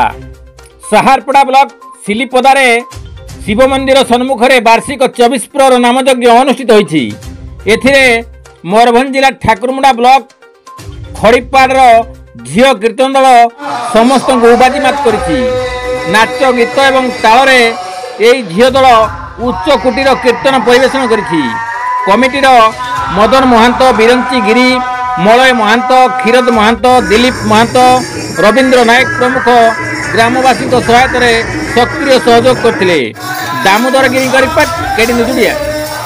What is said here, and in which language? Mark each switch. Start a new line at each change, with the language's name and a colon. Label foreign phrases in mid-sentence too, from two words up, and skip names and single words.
Odia: ସାହାରପଡ଼ା ବ୍ଲକ ସିଲିପଦାରେ ଶିବ ମନ୍ଦିର ସମ୍ମୁଖେ ବାର୍ଷିକ 24 ପ୍ରହର ନାମଯଜ୍ଞ ଅନୁଷ୍ଠିତ ହୋଇଛି। ଏଥିରେ ମୟୂରଭଞ୍ଜ ଜିଲ୍ଲା ଠାକୁରମୁଣ୍ଡା ବ୍ଲକ ଖଡ଼ିପାଡ଼ ଝିଲ କୀର୍ତ୍ତନ ଦଳ ସମସ୍ତ ବାଜିମାତ କରିଛି। ନାଚ ଗୀତ ଏବଂ ତାଳରେ ଏଇ ଝିଲ ଦଳ ଉଚ୍ଚ କୋଟିର କୀର୍ତ୍ତନ ପରିବେଷଣ କରିଛି। କମିଟିର ମଦନ ମହାନ୍ତ, ବିରଞ୍ଚି ଗିରି, ମଳୟ ମହାନ୍ତ, କ୍ଷୀରଦ ମହାନ୍ତ, ଦିଲୀପ ମହାନ୍ତ, ରବୀନ୍ଦ୍ର ନାୟକ ପ୍ରମୁଖ ଗ୍ରାମବାସୀ ସହାୟତାର ସକ୍ରିୟ ସହଯୋଗ କରତେ। ଦାମୋଦର ଗିରି ରିପୋର୍ଟ କେଡି ନ୍ୟୁଜ।